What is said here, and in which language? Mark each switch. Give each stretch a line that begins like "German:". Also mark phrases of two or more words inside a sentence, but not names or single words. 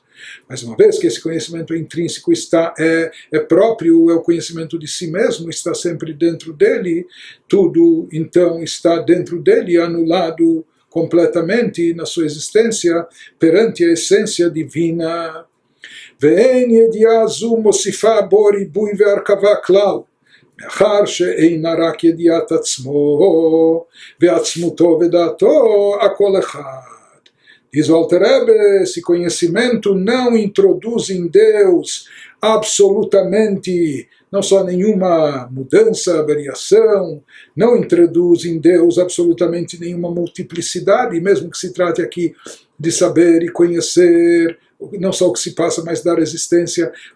Portuguese: Mas uma vez que esse conhecimento intrínseco é próprio, é o conhecimento de si mesmo, está sempre dentro dele, tudo então está dentro dele, anulado completamente na sua existência perante a essência divina.
Hebrew: ואין ידיעה זו מוסיפה בו ריבוי והרכבה כלל, מאחר שאינה רק ידיעת עצמו ועצמותו ודעתו הכל אחד.
Portuguese: Diz o Alter Rebbe, esse conhecimento não introduz em Deus absolutamente, não só nenhuma mudança, variação, não introduz em Deus absolutamente nenhuma multiplicidade, mesmo que se trate aqui de saber e conhecer não só o que se passa, mas dar existência a